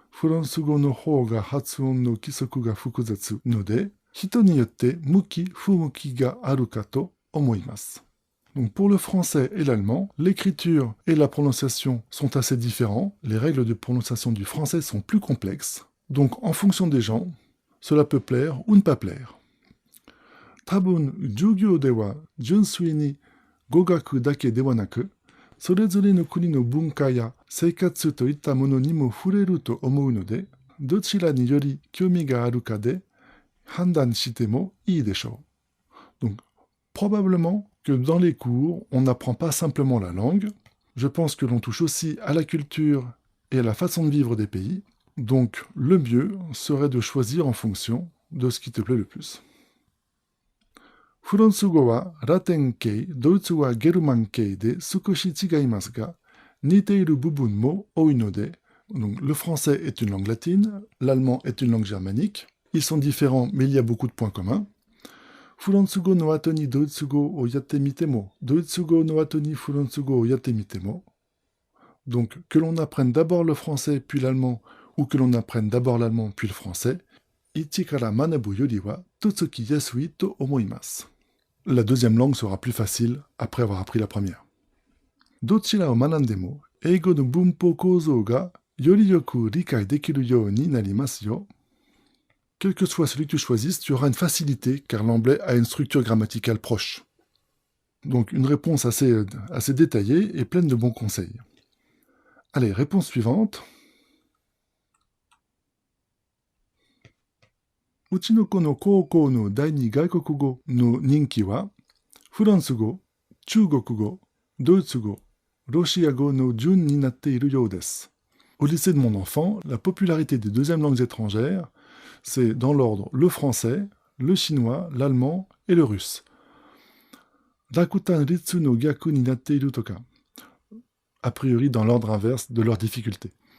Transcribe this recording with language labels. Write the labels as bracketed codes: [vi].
[ja] フランス語の方が発音の規則が複雑ので、人によって向き不向きがあるかと思います。 [fr] Donc pour le français et l'allemand, l'écriture et la prononciation sont assez différents. Les règles de prononciation du français sont plus complexes. Donc en fonction des gens, cela peut plaire ou ne pas plaire. [ja] Tabun jugyo de wa junsui ni gogaku dake de wa naku, それぞれの国の文化や生活といったものにも触れると思うので、どちらにより興味があるかで判断してもいいでしょう。 [fr] Donc, probablement que dans les cours, on n'apprend pas simplement la langue. Je pense que l'on touche aussi à la culture et à la façon de vivre des pays. Donc, le mieux serait de choisir en fonction de ce qui te plaît le plus. [ja] フランス語はラテン系、ドイツ語はゲルマン系で少し違いますが、似ている部分も多いので、 [fr] donc, le français est une langue latine, l'allemand est une langue germanique. Ils sont différents, mais il y a beaucoup de points communs. [ja] フランス語の後にドイツ語をやってみても、ドイツ語の後にフランス語をやってみても。 [fr] Donc, que l'on apprenne d'abord le français puis l'allemand, ou que l'on apprenne d'abord l'allemand puis le français, [ja] 一から学ぶよりはとつきやすいと思います。 [fr] La deuxième langue sera plus facile après avoir appris la première. [ja] どちらを学んでも、英語の文法構造がよりよく理解できるようになりますよ。 [fr] Quel que soit celui que tu choisisses, tu auras une facilité car l'anglais a une structure grammaticale proche. Donc une réponse assez détaillée et pleine de bons conseils. Allez, réponse suivante. [ja] うちの子の高校の第二外国語の人気は、フランス語、中国語、ドイツ語、ロシア語の順になっているようです。 [fr] Au lycée de mon enfant, la popularité des deuxièmes langues étrangères, c'est dans l'ordre le français, le chinois, l'allemand et le russe. [ja] Rakutan Ritsu no gyaku ni natte iru toka. [fr] A priori dans l'ordre inverse de leur difficulté.